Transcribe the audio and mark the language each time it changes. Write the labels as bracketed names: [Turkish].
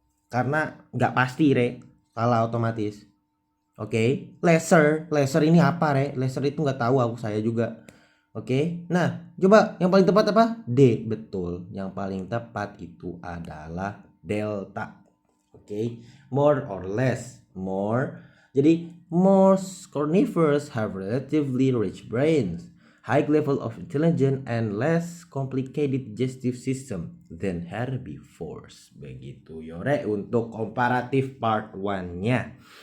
[Indonesian] Karena nggak pasti, Re. Salah otomatis. Oke, lesser ini apa, Re? Lesser itu nggak tahu aku, saya juga. Oke, nah coba yang paling tepat apa? D, betul. Yang paling tepat itu adalah delta. Oke, more or less, more. Jadi [English] most carnivores have relatively rich brains, high level of intelligence, and less complicated digestive system than herbivores. [Indonesian] Begitu, Yore, untuk komparatif part 1-nya.